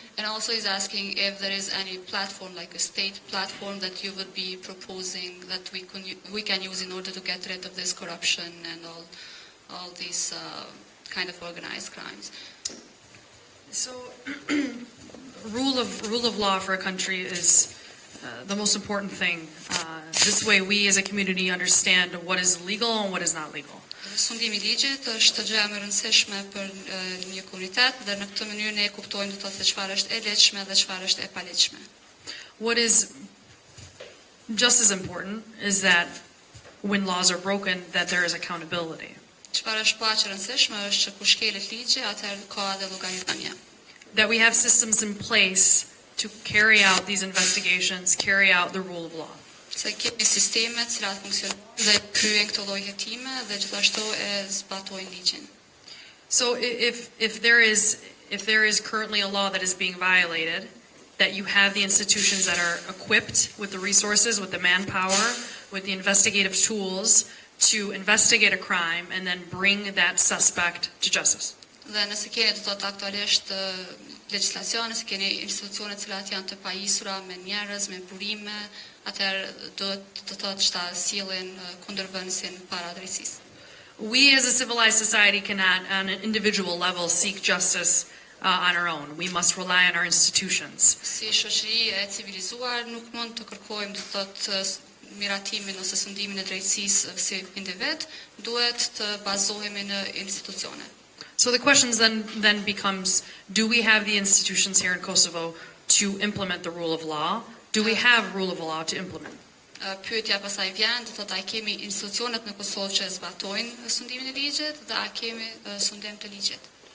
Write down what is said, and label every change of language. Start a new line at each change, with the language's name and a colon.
English: And also he's asking if there is any platform, like a state platform, that you would be proposing that we can use in order to get rid of this corruption and all these kind of organized crimes. So, rule of law for a country is the most important thing. This way, we as a community understand what is legal and what is not legal.
Albanian: Sundimi I ligjit është gjë e rëndësishme për një komunitet dhe në këtë mënyrë ne kuptojmë se çfarë është e lehtëshme dhe çfarë është e palehtëshme.
English: What is just as important is that when laws are broken, that there is accountability.
Albanian: Çfarë është pa që rëndësishme është që kur shkelet ligji, atëherë ka edhe llogaritmja.
English: That we have systems in place to carry out these investigations, carry out the rule of law.
Albanian: Se kemi sisteme të cilat funksionojnë dhe kryejnë këto lloj hetime dhe gjithashtu e zbatojnë ligjin.
English: So if there is currently a law that is being violated, that you have the institutions that are equipped with the resources, with the manpower, with the investigative tools to investigate a crime and then bring that suspect to justice.
Albanian: Dhe nëse keni të thotë aktualisht legjislacion, nëse keni institucione të cilat janë të pajisura me njerëz, me burime, atëherë do të thotë që ta sillin kundërvënësin para drejtësisë.
English: We as a civilized society cannot, on an individual level, seek justice on our own. We must rely on our institutions.
Albanian: Si shoqëri e civilizuar nuk mund të kërkojmë të thotë miratimin ose sundimin e drejtësisë si individ, duhet të bazohemi në institucione.
English: So the questions then becomes, do we have the institutions here in Kosovo to implement the rule of law? Do we have rule of law to implement?
Albanian: Pyetja pastaj vjen, do thotë a kemi institucionet në Kosovë që zbatojnë sundimin e ligjit dhe a kemi sundim të ligjit?